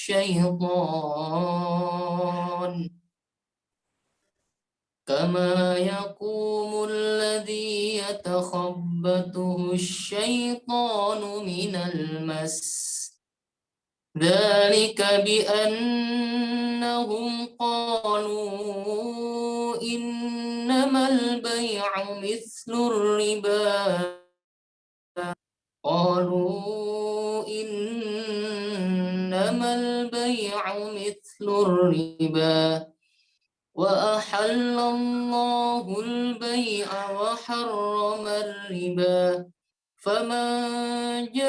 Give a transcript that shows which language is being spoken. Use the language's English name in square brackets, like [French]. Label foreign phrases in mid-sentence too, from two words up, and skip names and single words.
[Arabic] الشيطان كما يقوم الذي يتخبطه الشيطان من المس. ذلك بأنهم قالوا إنما البيع مثل الربا وأحل الله البيع وحرم الربا فمن